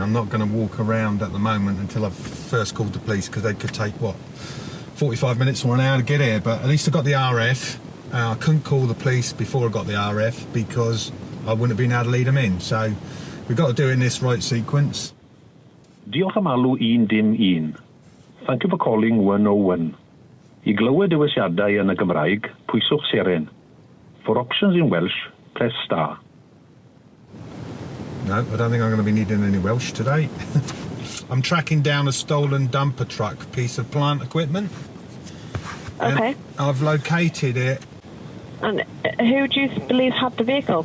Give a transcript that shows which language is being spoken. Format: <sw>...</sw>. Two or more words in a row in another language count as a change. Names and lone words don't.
<en>I'm not going to walk around at the moment until I've first called the police, because they could take, what, 45 minutes or an hour to get here, but at least I got the RF. I couldn't call the police before I got the RF because I wouldn't have been able to lead them in. So we've got to do it in this right sequence.</en> <cy>Diolch am alw 111.</cy> <en>Thank you for calling 101.</en> <cy>I glywed dewisiadau yn y Gymraeg, pwyswch seren.</cy> <en>For options in Welsh, press star. No, I don't think I'm going to be needing any Welsh today. I'm tracking down a stolen dumper truck piece of plant equipment. Okay. I've located it. And who do you believe had the vehicle?</en>